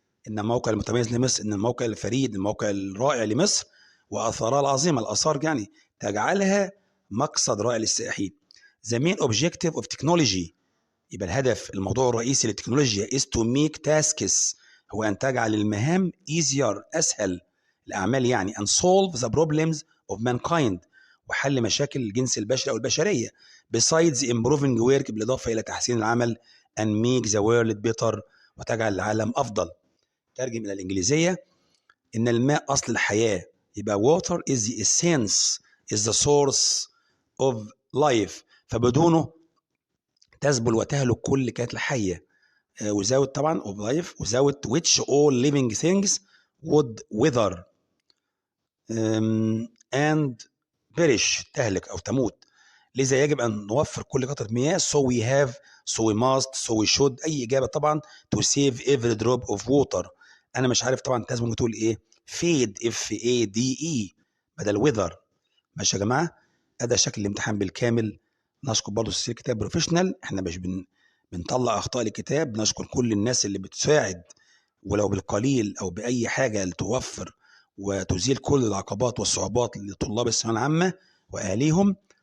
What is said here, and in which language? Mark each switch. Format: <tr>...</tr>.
<ar>إن الموقع المتميز لمصر، إن الموقع الفريد، الموقع الرائع لمصر وآثارها العظيمة، الآثار يعني تجعلها مقصد رائع للسائحين.</ar> <en>The main objective of technology،</en> <ar>يبقى الهدف، الموضوع الرئيسي للتكنولوجيا</ar> <en>is to make tasks،</en> <ar>هو أن تجعل المهام</ar> <en>easier،</en> <ar>أسهل، الأعمال يعني،</ar> <en>and solve the problems of mankind،</en> <ar>وحل مشاكل الجنس البشري أو البشرية.</ar> <en>besides improving work،</en> <ar>بالإضافة إلى تحسين العمل،</ar> <en>and make the world better،</en> <ar>وتجعل العالم أفضل. ترجم إلى الإنجليزية، إن الماء أصل الحياة، يبقى</ar> <en>water is the essence is the source of life،</en> <ar>فبدونه تذبل وتهلك كل كائنات الحية.</ar> <en>without</en> <ar>طبعا</ar> <en>of life without which all living things would wither and perish،</en> <ar>تهلك أو تموت. لذا يجب أن نوفر كل قطرة مياه.</ar> <en>so we have, so we must, so we should.</en> <ar>أي إجابة طبعا.</ar> <en>to save every drop of water.</en> <ar>أنا مش عارف طبعا أنت ممكن تقول إيه.</ar> <en>fade FADE</en> <ar>بدل</ar> <en>weather.</en> <ar>ماشي يا جماعة. هذا شكل الامتحان بالكامل. نشكر برضه سلسلة كتاب بروفيشنال. احنا مش بنطلع أخطاء الكتاب. نشكر كل الناس اللي بتساعد ولو بالقليل أو بأي حاجة لتوفر وتزيل كل العقبات والصعوبات لطلاب الثانوية العامة وأهاليهم.</ar>